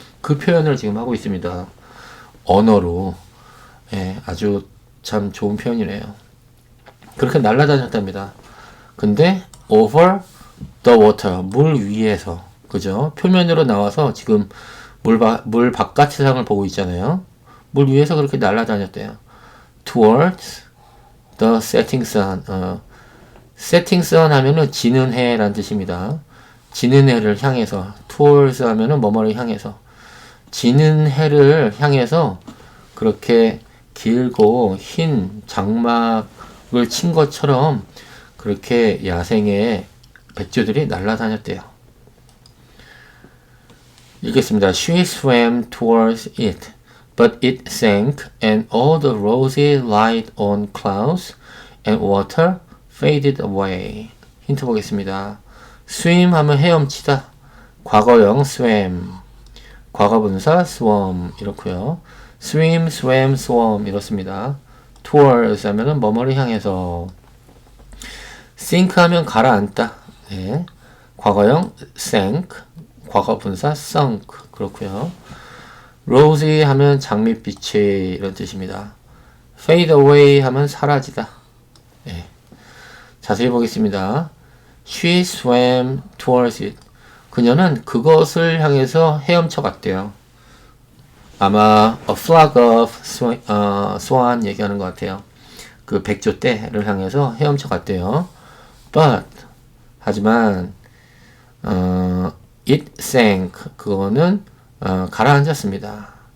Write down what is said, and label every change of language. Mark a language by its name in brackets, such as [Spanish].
[Korean] 그 표현을 지금 하고 있습니다. 언어로. 예, 아주 참 좋은 표현이네요. 그렇게 날아다녔답니다. 근데 [English] over the water, [Korean] 물 위에서, 그죠? 표면으로 나와서 지금 물 바깥 세상을 보고 있잖아요. 물 위에서 그렇게 날아다녔대요. [English] towards the setting sun. [Korean] setting sun 하면은 지는 해라는 뜻입니다. 지는 해를 향해서, towards 하면은 뭐뭐를 향해서, 지는 해를 향해서 그렇게 길고 흰 장막을 친 것처럼 그렇게 야생의 백조들이 날아다녔대요. 읽겠습니다. [English] She swam towards it, but it sank, and all the rosy light on clouds and water faded away. [Korean] 힌트 보겠습니다. swim 하면 헤엄치다. 과거형 swam, 과거분사 swam 이렇고요. swim, swam, swam 이렇습니다. towards 하면은 뭐뭐를 향해서. sink 하면 가라앉다. 네. 과거형 sank, 과거분사 sunk 그렇고요. rosy 하면 장밋빛이 이런 뜻입니다. fade away 하면 사라지다. 네. 자세히 보겠습니다. [English] She swam towards it. [Korean] 그녀는 그것을 향해서 헤엄쳐 갔대요. 아마 [English] a flock of swan [Korean] 얘기하는 것 같아요. 그 백조떼를 향해서 헤엄쳐 갔대요. [English] But [Korean] 하지만 [English] it sank. [Korean] 그거는 가라앉았습니다.